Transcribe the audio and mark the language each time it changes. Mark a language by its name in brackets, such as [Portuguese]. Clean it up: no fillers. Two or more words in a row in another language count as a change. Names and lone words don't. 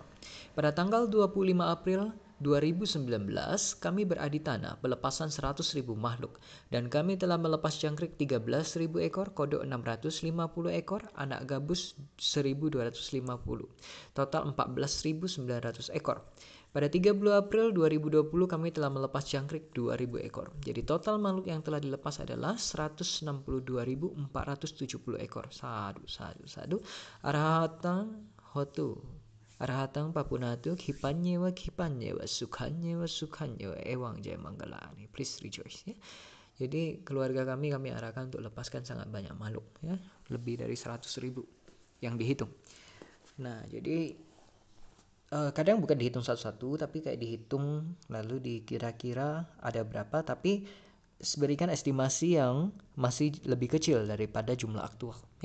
[Indonesian] Pada tanggal 25 April 2019, kami beraditana pelepasan 100.000 makhluk dan kami telah melepas jangkrik 13.000 ekor, kodok 650 ekor, anak gabus 1.250, total 14.900 ekor. Pada 30 April 2020 kami telah melepas jangkrik 2.000 ekor. Jadi total makhluk yang telah dilepas adalah 162.470 ekor. [Pali] Sadu. Arahatang hotu. Arahatang papunatu kipanyewa sukhanyewa ewang jaya manggala. [English] Please rejoice ya. [Indonesian] Jadi keluarga kami arahkan untuk lepaskan sangat banyak makhluk ya, lebih dari 100.000 yang dihitung. Nah, jadi kadang bukan dihitung satu-satu tapi kayak dihitung lalu dikira-kira ada berapa, tapi berikan estimasi yang masih lebih kecil daripada jumlah aktual ya.